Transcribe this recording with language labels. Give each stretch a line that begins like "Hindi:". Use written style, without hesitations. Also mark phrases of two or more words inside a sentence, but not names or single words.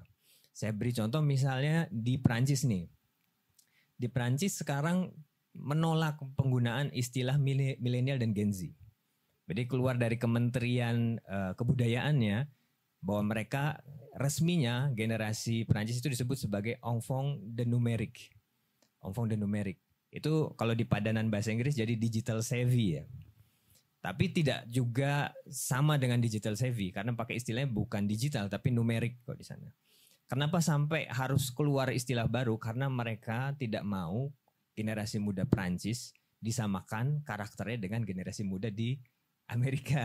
Indonesian: Saya beri contoh misalnya di Prancis nih. Di Prancis sekarang menolak penggunaan istilah milenial dan Gen Z. Jadi keluar dari Kementerian Kebudayaannya bahwa mereka resminya generasi Prancis itu disebut sebagai
French: enfant de numérique. Enfant de numérique.
Indonesian: Itu kalau di padanan bahasa Inggris jadi
English: digital savvy
Indonesian: ya. Tapi tidak juga sama dengan
English: digital savvy
Indonesian: karena pakai istilahnya bukan digital tapi numerik kok di sana. Kenapa sampai harus keluar istilah baru? Karena mereka tidak mau generasi muda Prancis disamakan karakternya dengan generasi muda di Amerika.